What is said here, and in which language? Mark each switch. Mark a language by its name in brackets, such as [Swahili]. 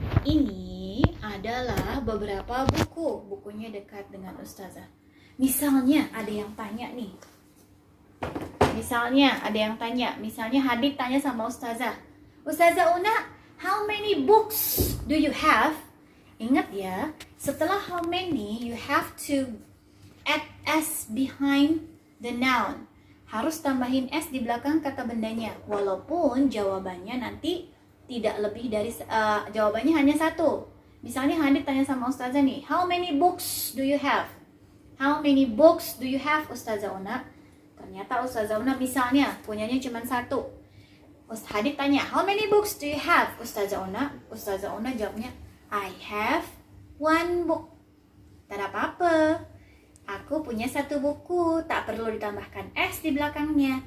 [Indonesian] Ini adalah beberapa buku. Bukunya dekat dengan Ustazah. Misalnya ada yang tanya nih. Misalnya Hadid tanya sama Ustazah. [English] Ustazah Una, how many books do you have? [Indonesian] Ingat ya, setelah [English] how many you have to add s behind the noun. [Indonesian] Harus tambahin s di belakang kata bendanya. Walaupun jawabannya nanti tidak lebih dari jawabannya hanya satu. Misalnya Hadid tanya sama Ustazah nih, [English] how many books do you have? How many books do you have, Ustazah Una? [Indonesian] Ternyata Ustazah Una misalnya punyanya cuma satu. Hadid tanya, [English] how many books do you have, [Indonesian] Ustazah Una? Ustazah Una jawabnya, [English] I have one book. [Indonesian] Tak ada apa-apa. Aku punya satu buku, tak perlu ditambahkan S di belakangnya.